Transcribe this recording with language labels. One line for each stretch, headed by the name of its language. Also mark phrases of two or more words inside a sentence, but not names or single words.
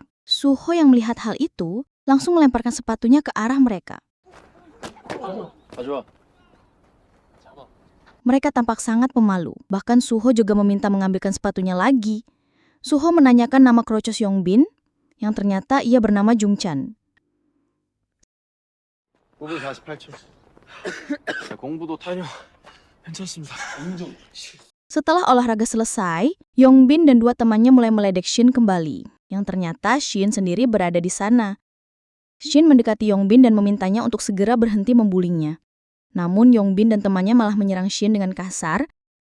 Indonesian: Suho yang melihat hal itu langsung melemparkan sepatunya ke arah mereka. Mereka tampak sangat pemalu. Bahkan Suho juga meminta mengambilkan sepatunya lagi. Suho menanyakan nama krocos Yongbin, yang ternyata ia bernama Jungchan.
Korean: 5분 48초. 공부도 타냐? 괜찮습니다. 인정.
Indonesian: Setelah olahraga selesai, Yongbin dan dua temannya mulai meledek Shin kembali. Yang ternyata Shin sendiri berada di sana. Shin mendekati Yongbin dan memintanya untuk segera berhenti membulingnya. Namun Yongbin dan temannya malah menyerang Shin dengan kasar.